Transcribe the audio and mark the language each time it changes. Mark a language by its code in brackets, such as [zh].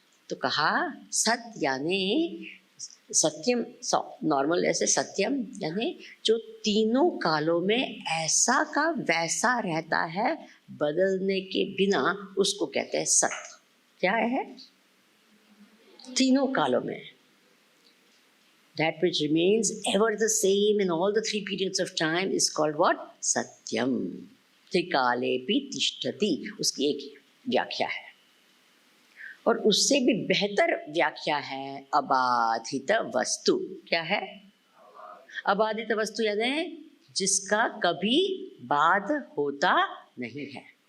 [hi] तो कहा सत यानी सत्यम। नॉर्मल ऐसे सत्यम यानी जो तीनों कालों में ऐसा का वैसा रहता है, बदलने के बिना, उसको कहते हैं सत। क्या है? तीनों कालों में. [en] That which remains ever the same in all the three periods of time is called what? [sa] Satyam. त्रिकालेपि तिष्ठति, [hi] उसकी एक व्याख्या है. और उससे भी बेहतर व्याख्या है अबाधित वस्तु. क्या है? अबाधित वस्तु यानी जिसका कभी बाध होता नहीं है.